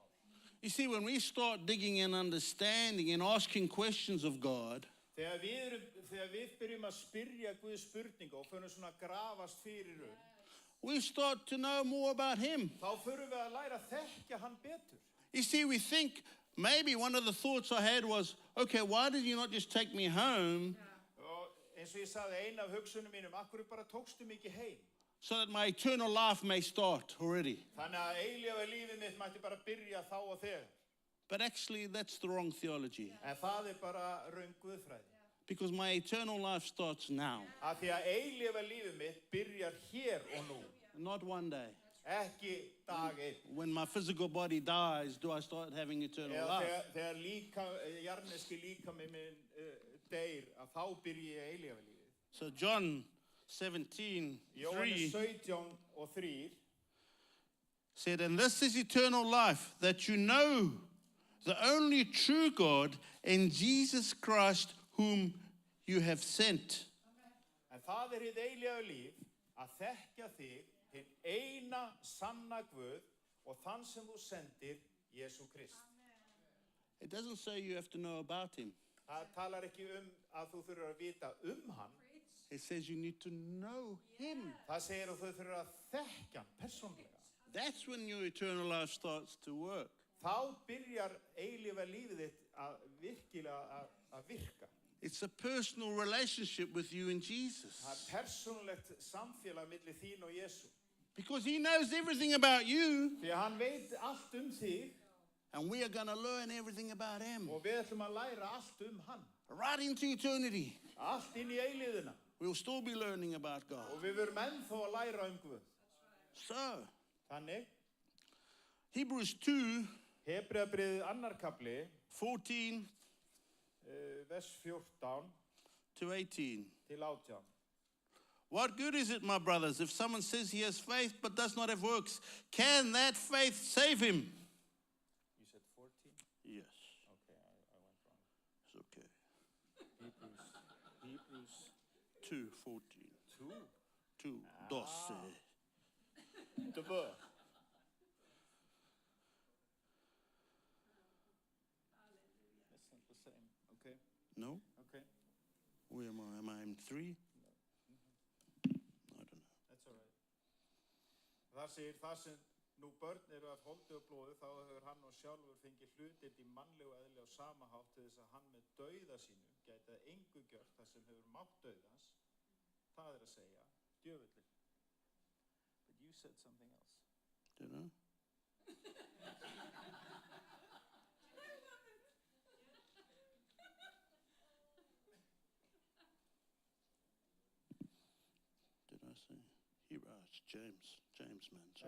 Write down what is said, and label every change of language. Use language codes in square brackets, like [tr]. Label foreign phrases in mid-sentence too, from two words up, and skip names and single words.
[en] You see, when we start digging and understanding and asking questions of God, [is] Þegar við byrjum að spyrja Guð spurninga og förum svona að grafast fyrir [en] we start to know more about Him. [is] þá förum við að læra að þekkja hann betur. [en] You see, we think maybe one of the thoughts I had was, okay, why did you not just take me home [is] Og eins og ég sagði, ein af hugsunum mínum, akkur bara tókstu mig ekki heim? [en] so that my eternal life may start already? [is] Þannig að eilífa lífið mitt mætti bara byrja þá og þegar. [en] But actually, that's the wrong theology. [is] En það bara röng guðfræði. [en] Because my eternal life starts now, [is] Af því að eilífa lífið mitt byrjar hér og nú. [en] not one day. [is] Ekki dag einn. [en] When my physical body dies, do I start having eternal [is] Eða [en] life? [is] þegar jarneski líkami minn deyr, að þá byrja ég eilífa lífið. [en] So John 17:3 [is] Jóhannes 17:3 [en] said, and this is eternal life, that you know the only true God and Jesus Christ whom you have sent. [is] En það hið eilífa líf að þekkja þig, hinn eina sanna Guð og þann sem þú sendir, Jesú Krist. [en] It doesn't say you have to know about Him. [is] Það talar ekki að þú þurfur að vita hann. [en] It says you need to know Him. [is] Það segir að þú þurfur að þekkja hann persónlega. [en] That's when your eternal life starts to work. [is] Þá byrjar eilífa lífið þitt að virkilega að virka. [en] It's a personal relationship with you and Jesus. [is] Það persónulegt samfélag milli þín og Jesú. [en] Because He knows everything about you, [is] Því að hann veit allt þig [en] and we are going to learn everything about Him. [is] og við ætlum að læra allt hann. [en] Right into eternity, [is] Allt inn í eilíðina. [en] we'll still be learning about [is] Og [en] God. [is] við verum ennþá að læra Guð. [en] So, [is] Þannig, [en] Hebrews 2, [is] Hebreabréfið 2. kapli, [en] 14 [is] vers 14 [en] to 18. [is] til 18. [en] What good is it, my brothers, if someone says he has faith but does not have works? Can that faith save him? You said 14? Yes, Okay, I went wrong. it's okay. Hebrews 2:14. 2. 2, 12. Tvö. That's not the same. Okay, No? okay. Where am I? Am I in 3? I don't know. That's all right. [is] Það segir, það sem nú börn eru af holdi og blóði, þá hefur hann og sjálfur fengið hlutdeild í mannlegu eðli á sama hátt til þess að hann með dauða sínum gæti að engu gjört það sem hefur mátt dauðans. Það að segja, djöfullinn. [en] But you said something else. Don't know. Did I say? It's James. James, man. Sorry.